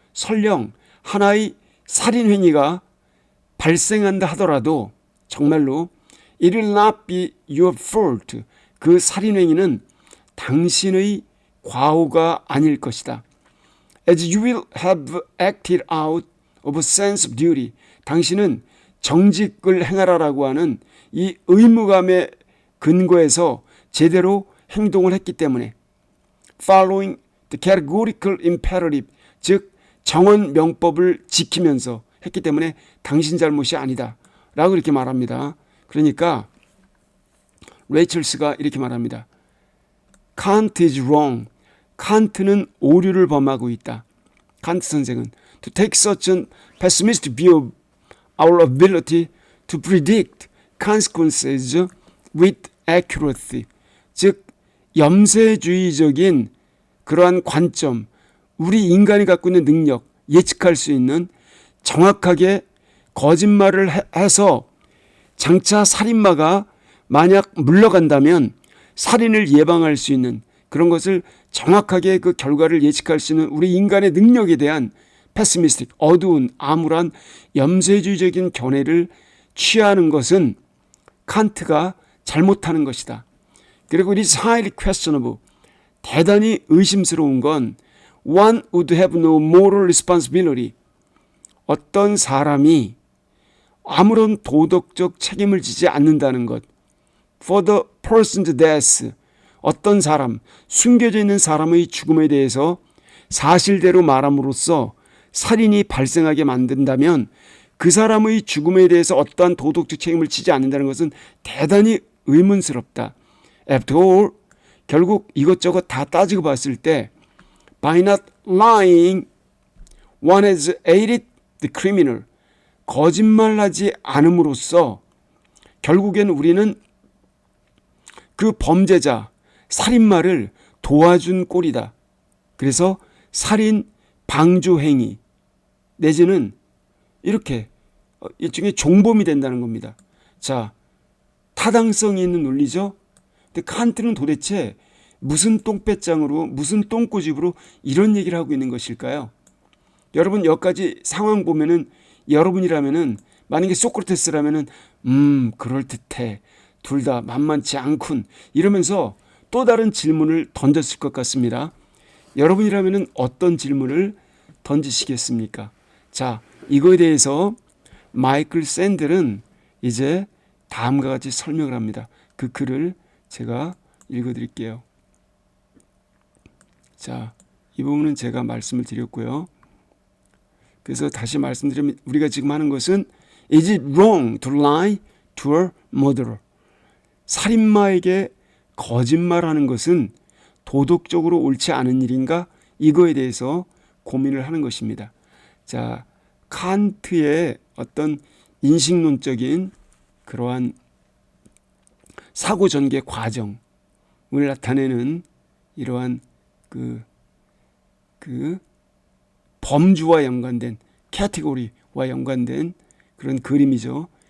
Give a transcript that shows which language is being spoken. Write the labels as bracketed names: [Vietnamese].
[Korean] 설령 하나의 살인 행위가 발생한다 하더라도 정말로 [English] it will not be your fault. [Korean] 그 살인 행위는 당신의 과오가 아닐 것이다. [English] As you will have acted out of a sense of duty. [Korean] 당신은 정직을 행하라라고 하는 이 의무감의 근거에서 제대로 행동을 했기 때문에 [English] following the categorical imperative, [Korean] 즉 정언 명법을 지키면서 했기 때문에 당신 잘못이 아니다 라고 이렇게 말합니다. 그러니까 레이첼스가 이렇게 말합니다. [English] Kant is wrong. [Korean] 칸트는 오류를 범하고 있다. [English] 칸트 선생은 to take such a pessimistic view of our ability to predict consequences with accuracy. [Korean] 즉 염세주의적인 그러한 관점, 우리 인간이 갖고 있는 능력, 예측할 수 있는 정확하게 거짓말을 해서 장차 살인마가 만약 물러간다면 살인을 예방할 수 있는 그런 것을 정확하게 그 결과를 예측할 수 있는 우리 인간의 능력에 대한 패시미스틱, 어두운 암울한 염세주의적인 견해를 취하는 것은 칸트가 잘못하는 것이다. 그리고 [English] it is highly questionable. [Korean] 대단히 의심스러운 건 [English] one would have no moral responsibility. [Korean] 어떤 사람이 아무런 도덕적 책임을 지지 않는다는 것. [English] For the person's death. [Korean] 어떤 사람, 숨겨져 있는 사람의 죽음에 대해서 사실대로 말함으로써 살인이 발생하게 만든다면 그 사람의 죽음에 대해서 어떠한 도덕적 책임을 지지 않는다는 것은 대단히 의문스럽다. [English] After all, [Korean] 결국 이것저것 다 따지고 봤을 때 [English] by not lying, one has aided the criminal. [Korean] 거짓말하지 않음으로써 결국엔 우리는 그 범죄자, 살인마를 도와준 꼴이다. 그래서 살인 방조 행위 내지는 이렇게 일종의 종범이 된다는 겁니다. 자, 타당성이 있는 논리죠. 근데 칸트는 도대체 무슨 똥배짱으로 무슨 똥꼬집으로 이런 얘기를 하고 있는 것일까요? 여러분 여기까지 상황 보면은 여러분이라면은 만약에 소크라테스라면은 그럴듯해. 둘 다 만만치 않군. 이러면서 또 다른 질문을 던졌을 것 같습니다. 여러분이라면은 어떤 질문을 던지시겠습니까? 자, 이거에 대해서 마이클 샌델은 이제 다음과 같이 설명을 합니다. 그 글을 제가 읽어드릴게요. 자, 이 부분은 제가 말씀을 드렸고요. 그래서 다시 말씀드리면 우리가 지금 하는 것은 [English] Is it wrong to lie to a murderer? [Korean] 살인마에게 거짓말하는 것은 도덕적으로 옳지 않은 일인가? 이거에 대해서 고민을 하는 것입니다. 자, 칸트의 어떤 인식론적인 그러한 사고 전개 과정을 나타내는 이러한 그 범주와 연관된 캐티고리와 연관된 그런 그림이죠.